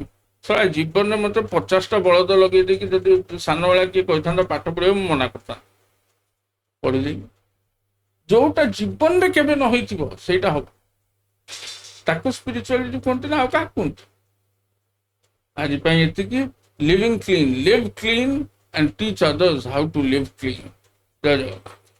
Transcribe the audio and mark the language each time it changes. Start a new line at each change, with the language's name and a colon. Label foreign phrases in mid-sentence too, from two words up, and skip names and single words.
Odia: ଶଳା ଜୀବନରେ ମତେ 50ଟା ବଳଦ ଲଗେଇ ଦେଇକି ଯଦି ସାନବେଳା କିଏ କହିଥାନ୍ତା ପାଠ ପଢିବ, ମୁଁ ମନା କରିଥାନ୍ତି। ପଢିଦେବି। ଯୋଉଟା ଜୀବନରେ କେବେ ନ ହେଇଥିବ ସେଇଟା ହବ, ତାକୁ ସ୍ପିରିଚୁଆଲିଟି କୁହନ୍ତି ନା, ଆଉ କାହା କୁହନ୍ତି। ଆଜି ପାଇଁ ଏତିକି।
English: living clean, live clean and teach others how to live clean.
Odia: ଜୟ ଜଗନ୍ନାଥ।